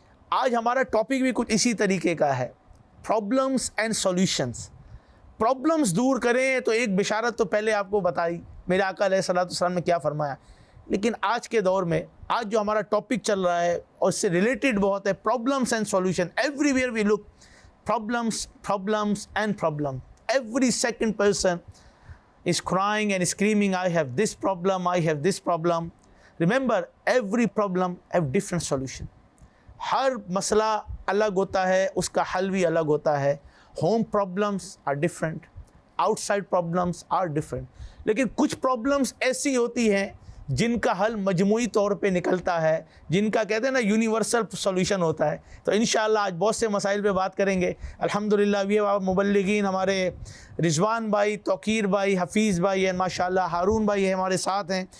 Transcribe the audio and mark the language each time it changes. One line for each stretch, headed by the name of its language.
Urdu: آج ہمارا ٹاپک بھی کچھ اسی طریقے کا ہے,
English: problems and solutions.
Urdu: پرابلمس دور کریں تو ایک بشارت تو پہلے آپ کو بتائی میرے آقا علیہ الصلوۃ والسلام نے کیا فرمایا, لیکن آج کے دور میں, آج جو ہمارا ٹاپک چل رہا ہے اور اس سے ریلیٹڈ بہت ہے,
English: Problems and solution. Everywhere we look, problems problems and problem. Every second person is crying and screaming, I have this problem, I have this problem. Remember, every problem have different solution.
Urdu: ہر مسئلہ الگ ہوتا ہے, اس کا حل بھی الگ ہوتا ہے.
English: Home problems are different, outside problems are different.
Urdu: لیکن کچھ problems ایسی ہوتی ہیں جن کا حل مجموعی طور پہ نکلتا ہے, جن کا کہتے ہیں نا
English: universal solution
Urdu: ہوتا ہے. تو انشاءاللہ آج بہت سے مسائل پہ بات کریں گے. الحمدللہ وی مبلغین ہمارے رضوان بھائی, توقیر بھائی, حفیظ بھائی ہیں, ماشاءاللہ ہارون بھائی ہمارے ساتھ ہیں.